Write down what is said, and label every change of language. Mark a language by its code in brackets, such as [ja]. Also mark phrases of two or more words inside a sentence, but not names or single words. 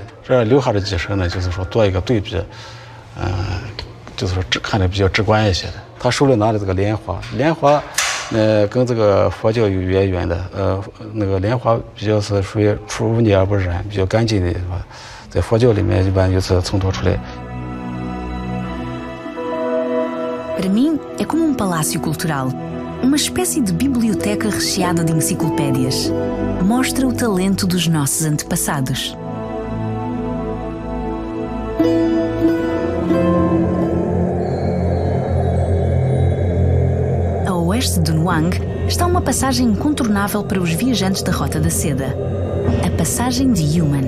[zh] 这留下的几身呢，就是说做一个对比，就是说看着比较直观一些的。他手里拿的这个莲花，跟这个佛教有渊源的，那个莲花比较是属于出污泥而不染，比较干净的，是吧？在佛教里面一般就是从头出来。 [pt] Para mim, é como um palácio cultural, uma espécie de biblioteca recheada de enciclopédias. Mostra o talento dos nossos antepassados. A oeste de Nuang está uma passagem incontornável para os viajantes da Rota da Seda, a Passagem de Yumen.